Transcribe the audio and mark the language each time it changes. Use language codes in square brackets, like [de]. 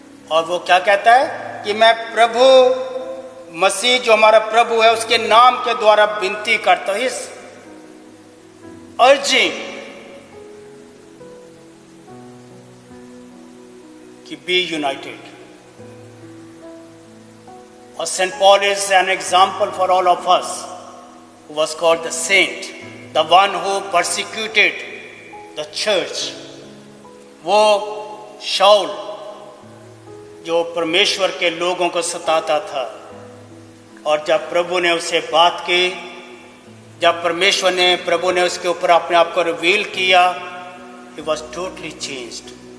[hi] और वो क्या कहता है कि मैं प्रभु मसीह जो हमारा प्रभु है उसके नाम के द्वारा विनती करता हूं, [en] इस अर्जिंग कि be united. और saint Paul is an example for all of us who was called the saint, the one who persecuted the church. [hi] वो शाऊल जो परमेश्वर के लोगों को सताता था, और जब प्रभु ने उससे बात की, जब प्रभु ने उसके ऊपर अपने आप को रिवील किया, [en] he was totally changed.